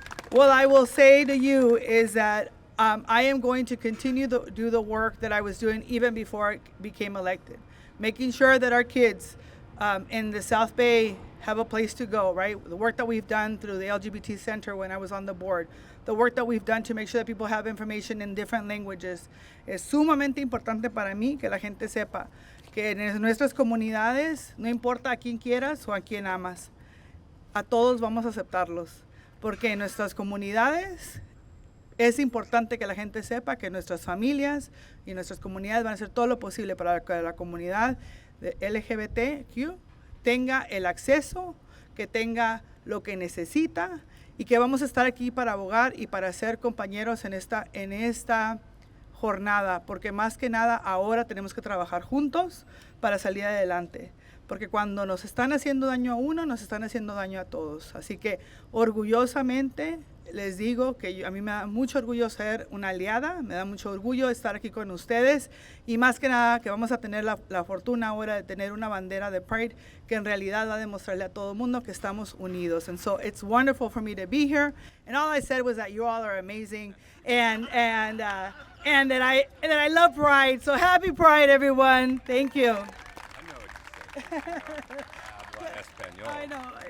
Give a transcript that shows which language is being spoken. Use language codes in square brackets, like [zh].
[en] What I will say to you is that I am going to continue to do the work that I was doing even before I became elected, making sure that our kids in the South Bay have a place to go, right? The work that we've done through the LGBT Center when I was on the board, the work that we've done to make sure that people have information in different languages. [es] Es sumamente importante para mí que la gente sepa que en nuestras comunidades, no importa a quién quieras o a quién amas, a todos vamos a aceptarlos. Porque en nuestras comunidades es importante que la gente sepa que nuestras familias y nuestras comunidades van a hacer todo lo posible para que la comunidad de LGBTQ tenga el acceso, que tenga lo que necesita y que vamos a estar aquí para abogar y para ser compañeros en esta jornada, porque más que nada ahora tenemos que trabajar juntos para salir adelante, porque cuando nos están haciendo daño a uno, nos están haciendo daño a todos. Así que orgullosamente les digo que a mí me da mucho orgullo ser una aliada, me da mucho orgullo estar aquí con ustedes y más que nada que vamos a tener la fortuna ahora de tener una bandera de Pride que en realidad va a demostrarle a todo el mundo que estamos unidos. [en] And so it's wonderful for me to be here. And all I said was that you all are amazing and that I love Pride. So happy Pride, everyone. Thank you. I know what you said. [es] Habla español. [en] I know.